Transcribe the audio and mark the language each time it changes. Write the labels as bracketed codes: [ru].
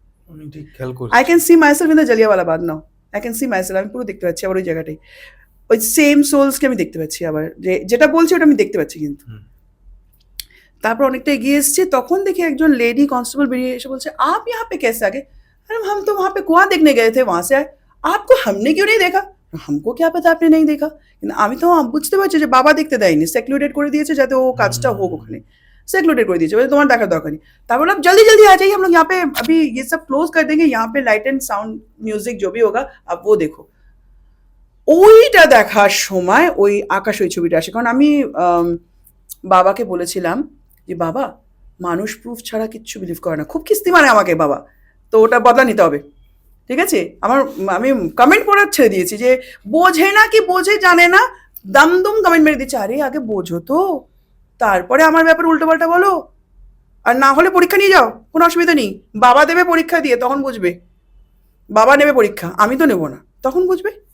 [bn] আমি ঠিক খেয়াল করছি। [en] I can see myself [bn] in the জালিয়াওয়ালা bug now. I can see myself, আমি পুরো দেখতে পাচ্ছি আবার ওই জায়গাটাই, ওই সেম সোলসকে আমি দেখতে পাচ্ছি আবার, যেটা বলছি ওটা আমি দেখতে পাচ্ছি কিন্তু। হুম। তারপর অনেকটা এগিয়ে এসছে, তখন দেখি একজন লেডি কনস্টেবল বেরিয়ে এসে বলছে [hi] आप यहाँ पे कैसे आ गए? अरे हम तो वहाँ पे कुआं देखने गए थे, वहाँ से आए, आपको हमने क्यों नहीं देखा? हमको क्या पता आपने नहीं देखा। [bn] কিন্তু আমি তো বুঝতে পারছি যে বাবা দেখতে দেয়নি, সেক্লুডেড করে দিয়েছে যাতে ও কাজটা হোক ওখানে, সেক্লুডেड করে দিয়েছে, বলে তোমার দেখার দরকার নেই। তারপর বললাম [hi] जल्दी जल्दी आ जाइए, हम लोग यहाँ पे अभी ये सब क्लोज कर देंगे, यहाँ पे लाइट एंड साउंड म्यूजिक जो भी होगा आप वो देखो। [bn] ওইটা দেখার সময় ওই আকাশ ওই ছবিটা আসে, কারণ আমি বাবাকে বলেছিলাম যে বাবা মানুষ প্রুফ ছাড়া কিচ্ছু বিলিভ করে না, খুব কিস্তি মানে আমাকে বাবা, তো ওটা বদলা নিতে হবে, ঠিক আছে? আমি কমেন্ট পড়ার ছেড়ে দিয়েছি যে বোঝে না কি বোঝে জানে না, দামদুম কমেন্ট মেরে দিচ্ছে, আরে আগে বোঝো তো তারপরে আমার ব্যাপারে উল্টোপাল্টা বলো, আর না হলে পরীক্ষা নিয়ে যাও, কোনো অসুবিধা নেই, বাবা দেবে পরীক্ষা দিয়ে, তখন বুঝবে, বাবা নেবে পরীক্ষা, আমি তো নেবো না, তখন বুঝবে।